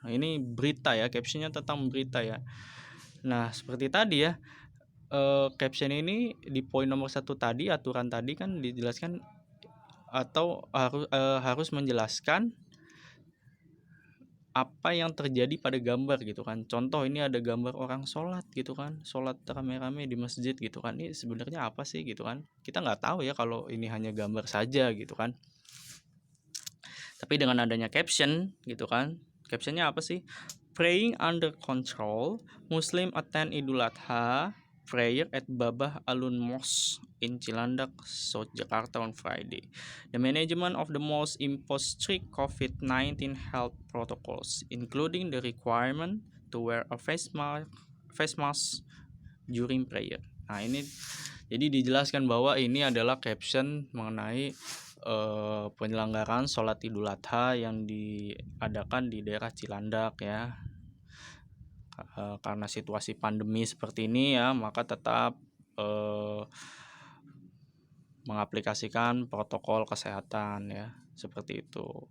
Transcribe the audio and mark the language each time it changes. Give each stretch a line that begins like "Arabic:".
Indonesian: Nah, ini berita ya, captionnya tentang berita ya. Nah, seperti tadi ya, caption ini di poin nomor 1 tadi, aturan tadi kan dijelaskan atau harus menjelaskan apa yang terjadi pada gambar gitu kan. Contoh, ini ada gambar orang sholat gitu kan, sholat rame-rame di masjid gitu kan. Ini sebenarnya apa sih gitu kan. Kita nggak tahu ya kalau ini hanya gambar saja gitu kan. Tapi dengan adanya caption gitu kan, captionnya apa sih?
English: Praying under control, Muslim attend Idul Adha prayer at Babah Alun Mosque in Cilandak, South Jakarta on Friday. The management of the mosque imposed strict COVID-19 health protocols, including the requirement to wear a face mask during prayer.
Indonesian: Nah, ini jadi dijelaskan bahwa ini adalah caption mengenai penyelenggaraan sholat Idul Adha yang diadakan di daerah Cilandak ya. Karena situasi pandemi seperti ini ya, maka tetap mengaplikasikan protokol kesehatan ya, seperti itu.